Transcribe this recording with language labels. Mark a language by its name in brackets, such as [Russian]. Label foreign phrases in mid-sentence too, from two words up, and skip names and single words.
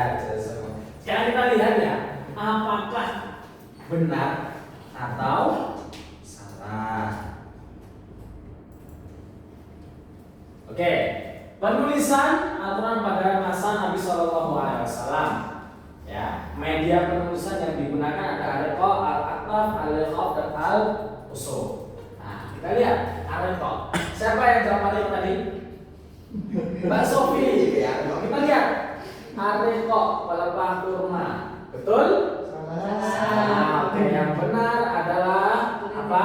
[Indonesian] Sekarang kita lihat ya, apakah benar atau salah. Oke, penulisan aturan pada masa Nabi [Arabic] صلى الله عليه وسلم. [Indonesian] Ya, media penulisan yang digunakan ada areko, [Arabic] الأكتاب، الإخاف, [Indonesian] dan al-usul. Nah, kita lihat areko. Siapa yang jawab areko tadi? Mbak Sofi. Ya, kita lihat areko pelepah kurma. Betul? Salah. Oke, yang benar adalah apa?